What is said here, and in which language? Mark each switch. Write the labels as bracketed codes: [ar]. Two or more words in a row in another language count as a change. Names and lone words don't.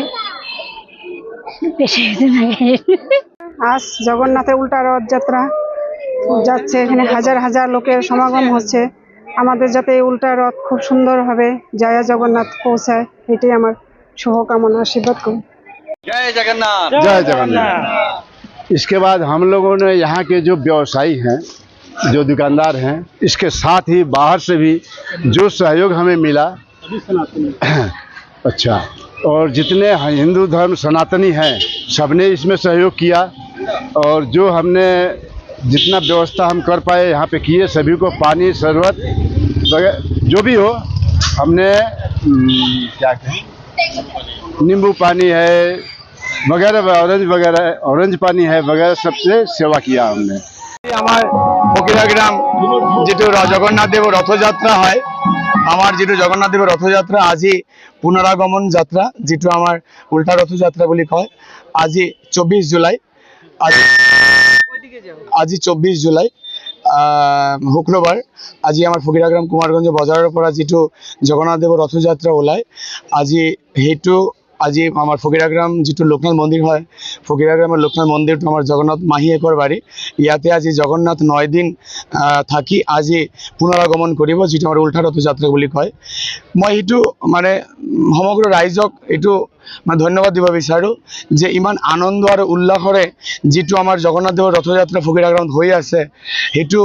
[bn] বেশি কিছু লাগে। আজ জগন্নাথের উল্টা রথযাত্রা যাচ্ছে, এখানে হাজার হাজার লোকের সমাগম হচ্ছে। আমাদের যাতে এই উল্টা রথ খুব সুন্দরভাবে জয় জগন্নাথ পৌঁছায়, এটাই আমার শুভকামনা। আশীর্বাদ করুন। [hi] जय जगन्नाथ। जय जगन्नाथ। इसके बाद हम लोगों ने यहाँ के जो व्यवसायी हैं, जो दुकानदार हैं, इसके साथ ही बाहर से भी जो सहयोग हमें मिला, अच्छा, और जितने हिंदू धर्म सनातनी हैं सबने इसमें सहयोग किया। और जो हमने जितना व्यवस्था हम कर पाए यहाँ पे किए। सभी को पानी शरबत जो भी हो हमने क्या कहें, नींबू पानी है वगैरह, ऑरेंज पानी है वगैरह, सबसे सेवा किया हमने। [as] আমার ফকিরা গ্রাম যেটো জগন্নাথ দেব রথযাত্রা হয়, আমার যেটো জগন্নাথ দেব রথযাত্রা আজি পুনরাগমন যাত্রা, যেটো আমার উল্টা রথযাত্রা বলি কয়। আজি 24 জুলাই, আজি 24 জুলাই শুক্রবার। আজি আমার ফকিরা গ্রাম কুমারগঞ্জ বজারের পৰা যেটো জগন্নাথ দেব রথযাত্রা ওলায়, আজি সেইটো আজি আমার ফকিরা গ্রাম যেটো লোকনাথ মন্দির হয়, ফকিরা গ্রামের লোকনাথ মন্দিরটো আমার জগন্নাথ মাহীয়েকৰ বাড়ি। ইয়াতে আজি জগন্নাথ 9 দিন থাকি আজি পুনরাগমন কৰিব, যেটো আমার উল্টা রথযাত্রা বুলি কয়। মই এইটো মানে সমগ্র ৰাইজক এইটো মানে ধন্যবাদ দিব বিচাৰোঁ যে ইমান আনন্দ আৰু উল্লাসৰে যেটো আমাৰ জগন্নাথ দেৱৰ ৰথযাত্ৰা ফকিৰা গ্ৰামত হৈ আছে, সেইটো